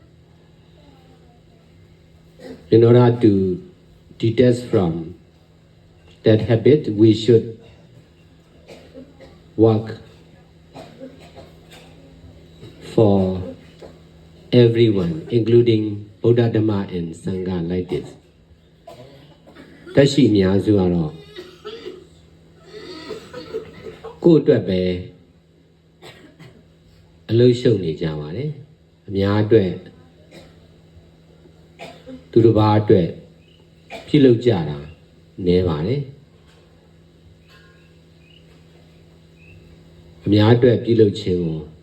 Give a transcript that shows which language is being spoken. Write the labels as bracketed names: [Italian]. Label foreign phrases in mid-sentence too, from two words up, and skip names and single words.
[English] In order to detach from that habit, we should work for everyone, including Buddha, Dhamma and Sangha like this. [Burmese] တက်ရှိအများစုကတော့ကိုယ့်အတွက်ပဲအလုပ်ရှုပ်နေကြပါတယ်အများအတွက်သူတစ်ပါးအတွက်ပြုလုပ်ကြတာနည်းပါတယ်အများအတွက်ပြုလုပ်ခြင်းကို